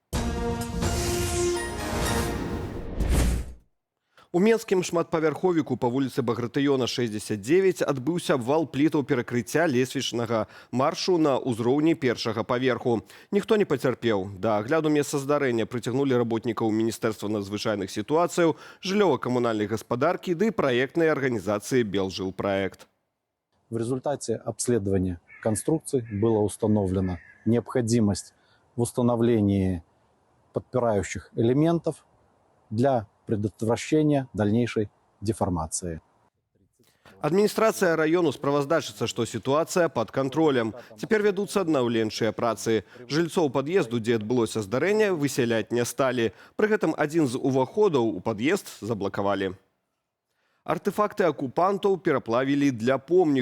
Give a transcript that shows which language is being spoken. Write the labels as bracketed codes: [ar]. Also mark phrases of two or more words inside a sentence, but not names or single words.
[be] У менскім шматпавярховіку па вуліцы Багратыёна 69 адбыўся абвал плітаў перакрыцця лесвічнага маршу на ўзроўні першага паверху. Ніхто не пацярпеў. Да агляду месца здарэння прыцягнулі работнікаў Міністэрства надзвычайных сітуацыяў, жыллёва-камунальнай гаспадаркі ды праектнай арганізацыі «Белжилпроект». [ru] В результате обследования конструкции было установлена необходимость в установлении подпирающих элементов для предотвращения дальнейшей деформации. [be] Адміністрацыя раёну справаздачыцца, што сітуацыя пад кантролем. Цяпер вядуцца аднаўленчыя працы. Жыльцоў пад'езду, дзе адбылося здарэнне, высяляць не сталі. Пры гэтым адзін з уваходаў у пад'езд заблакавалі. Артэфакты акупантаў пераплавілі для помніку.